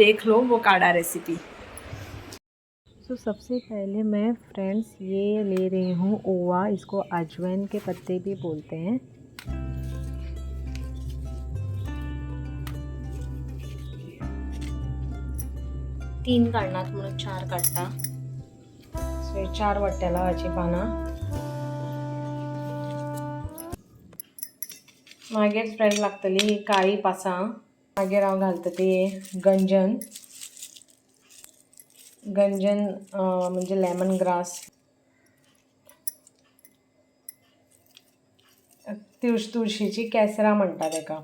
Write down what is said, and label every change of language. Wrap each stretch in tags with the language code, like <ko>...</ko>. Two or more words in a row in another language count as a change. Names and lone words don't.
<hi>सो आप देख लो वो काढ़ा रेसिपी। तो सबसे पहले मैं फ्रेंड्स ये ले रही हूँ ओवा, इसको अजवाइन के पत्ते भी बोलते हैं।</hi> <kok>तीन काढणार म्हणून चार काढता। सो 4 वाट्या लावाची पानं। मागीर फ्रेंड लागतली ही काळी पासां। मागीर हांव घालता ती गंजन म्हणजे</kok> <en>lemon grass,</en> <kok>तुळशीची केसरां म्हणटा तेका।</kok>